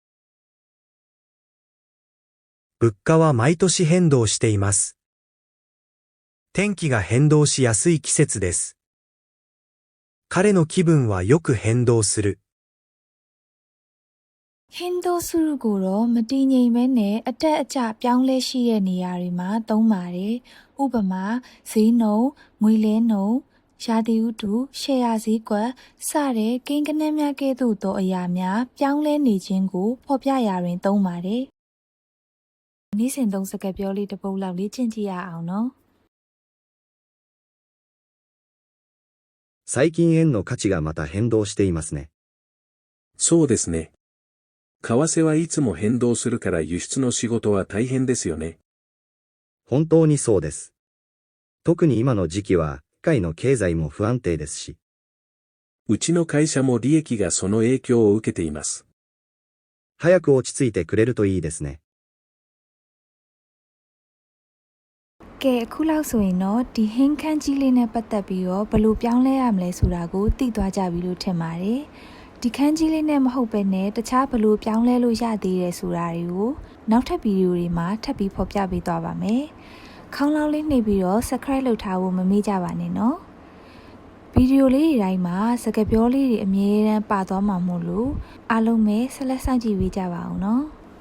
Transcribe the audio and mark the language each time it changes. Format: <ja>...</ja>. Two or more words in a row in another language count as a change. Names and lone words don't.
<ja>物価は毎年変動しています。天気が変動しやすい季節です。彼の気分はよく変動する。</ja> <my>変動するကိုတော့မတည်ငြိမ်မဲနဲ့အတက်အကျပြောင်းလဲရှိတဲ့နေရာတွေမှာသုံးပါတယ်။ဥပမာဈေးနှုန်းငွေလဲနှုန်းရာသီဥတုရှယ်ယာဈေးကွက်စတဲ့ကိန်းဂဏန်းများကဲ့သို့သောအရာများပြောင်းလဲနေခြင်းကိုဖော်ပြရာတွင်သုံးပါတယ်။နေ့စဉ်သုံးစကားပြောလေးတစ်ပုဒ်လောက်လေ့ကျင့်ကြည့်ရအောင်နော်။</my> <ja>最近円の価値がまた変動していますね。そうですね。為替はいつも変動するから輸出の仕事は大変ですよね。本当にそうです。特に今の時期は世界の経済も不安定ですし。うちの会社も利益がその影響を受けています。早く落ち着いてくれるといいですね。</ja> <my>ကဲအခုလောက်ဆိုရင်တော့ဒီဟင်းခန်းကြီးလေးနဲ့ပတ်သက်ပြီးတော့ဘယ်လိုပြောင်းလဲရမလဲဆိုတာကိုသိသွားကြပြီလို့ထင်ပါတယ်။ဒီခန်းကြီးလေးနဲ့မဟုတ်ဘဲနဲ့တခြားဘယ်လိုပြောင်းလဲလို့ရသေးတယ်ဆိုတာတွေကိုနောက်ထပ်ဗီဒီယိုတွေမှာထပ်ပြီးဖော်ပြပေးသွားပါမယ်။ခေါင်းလောင်းလေးနှိပ်ပြီးတော့ subscribe လုပ်ထားဖို့မမေ့ကြပါနဲ့နော်။ဗီဒီယိုလေးတွေတိုင်းမှာစကားပြောလေးတွေအမြဲတမ်းပါသွားမှာမို့လို့အားလုံးပဲဆက်လက်စောင့်ကြည့်ပေးကြပါအောင်နော်။</my>